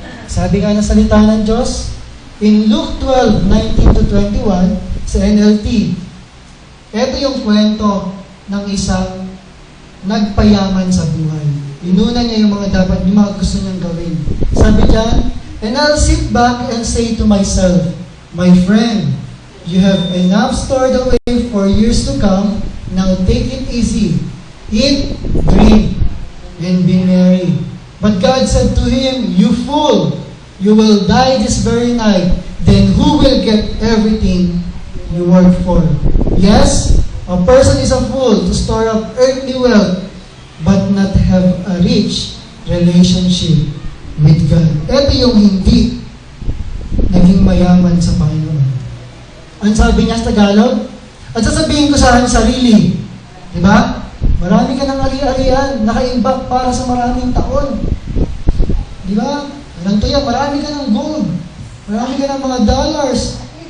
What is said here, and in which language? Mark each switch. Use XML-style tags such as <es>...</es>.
<tl>Sabi nga ng salita ng Diyos,</tl> <en>in Luke 12:19-21,</en> <tl>sa NLT, ito yung kwento ng isang nagpayaman sa buhay. Inuna niya yung mga dapat, yung mga gusto niyang gawin. Sabi niya,</tl> <en>and I'll sit back and say to myself, my friend, you have enough stored away for years to come. Now take it easy. Eat, drink, and be merry. But God said to him, you fool, you will die this very night. Then who will get everything you work for? Yes, a person is a fool to store up earthly wealth, but not have a rich relationship with God.</en> <tl>Ito yung hindi naging mayaman sa Panginoon. Ang sabi niya sa Tagalog, at sasabihin ko sa aking sarili, di ba? Marami ka ng ari-arian, nakaimbak para sa maraming taon. Di ba? Ganito yan, marami ka ng gold, marami ka ng mga dollars.</tl>